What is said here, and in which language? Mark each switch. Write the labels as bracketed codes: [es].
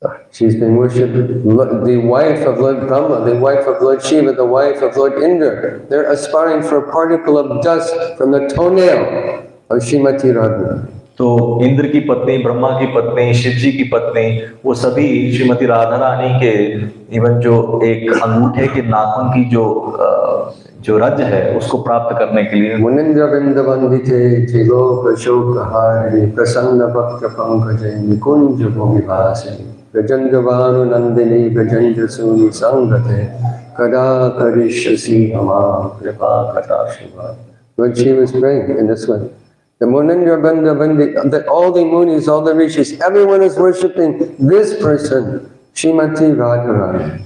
[en] She's been worshipped, the wife of Lord Brahma, the wife of Lord Shiva, the wife of Lord Indra. They're aspiring for a particle of dust from the toenail of Srimati Radharani. [hi] तो इंद्र की पत्नी, ब्रह्मा की पत्नी, शिव जी की पत्नी, वो सभी श्रीमती राधा रानी के इवन जो एक अंगूठे के नाखून की जो रज है उसको प्राप्त करने के लिए [sa] मुनिंद्र बिंदवंदिते त्रिलोक शोकहारिणी प्रसन्न भक्त पंकजे निकुंज भूमिभासिनी ब्रजंगवानु नंदिनी ब्रजंग सूनि संगते kada karishasi amam kripa katashiva. [en] Lord Shiva is praying in this way. The Munindra Bandha, all the munis, all the rishis, everyone is worshipping this person, Srimati Radharani.